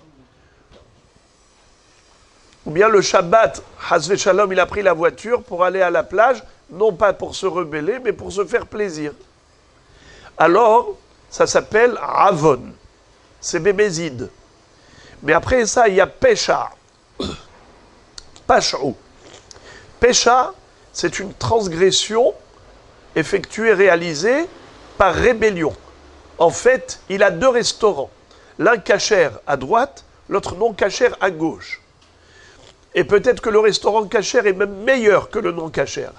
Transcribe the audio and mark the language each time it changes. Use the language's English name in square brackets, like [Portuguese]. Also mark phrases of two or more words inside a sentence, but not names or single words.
[French] Ou bien le Shabbat, [Hebrew] חס ושלום, [French] il a pris la voiture pour aller à la plage, non pas pour se rebeller, mais pour se faire plaisir. Alors, ça s'appelle avon. C'est bémézide. Mais après ça, il y a pesha. Pash'u. Pesha, c'est une transgression effectuée, réalisée par rébellion. En fait, il a 2 restaurants. L'un cachère à droite, l'autre non cachère à gauche. Et peut-être que le restaurant cachère est même meilleur que le non cachère.